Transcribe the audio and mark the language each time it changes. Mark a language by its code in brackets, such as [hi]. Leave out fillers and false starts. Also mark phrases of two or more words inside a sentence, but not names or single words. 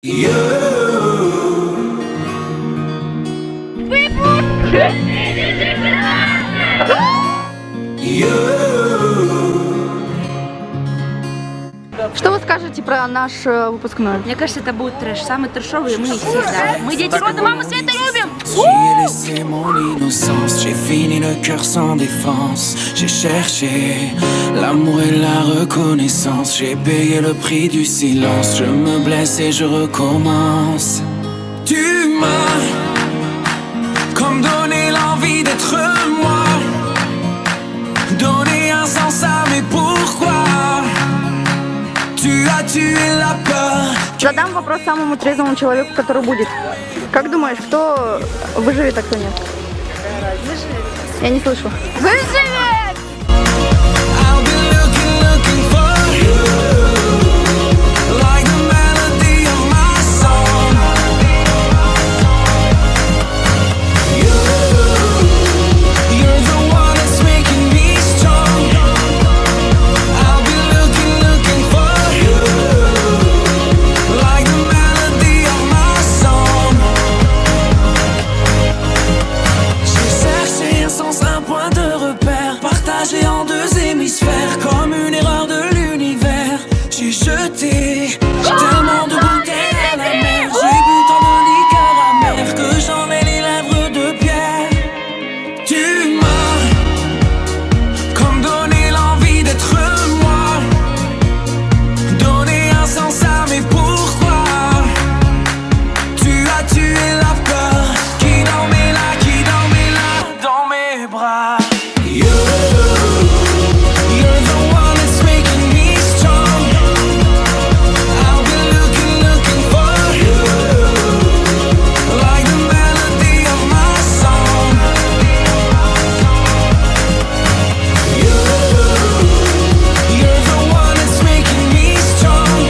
[ru] Что вы скажете про наш выпускной? Мне кажется, это будет трэш, самый трэшовый, мы всегда. Мы дети рода мамы Света любим! [fr] J'ai laissé mon innocence, j'ai fini le cœur sans défense. J'ai cherché l'amour et la reconnaissance. J'ai payé le prix du silence. Je me blesse et je recommence. Tu m'as comme donné l'envie d'être moi, donné un sens à mes pourquoi. Tu as tué la peur. [ru] Задам вопрос самому трезвому человеку, который будет. Как думаешь, кто выживет, а кто нет? Выживет. Я не слышу. Выживет! [en] I'll be looking for you, like the melody of my song. You're the one that's making me strong. I'll be looking for you, like the melody of my song. [fr] J'ai cherché un sens, un point de repère, partagé en deux hémisphères, comme une erreur de l'univers. J'ai jeté tellement de bouteilles à la mer, j'ai bu tant de liqueur amère que j'en ai les lèvres de pierre. Tu m'as comme donné l'envie d'être moi, donné un sens à mes pourquoi. Tu as tué la peur qui dormait là, dans mes bras. [en] You're the one that's making me strong. I'll be looking for you, like the melody of my song. You're the one that's making me strong.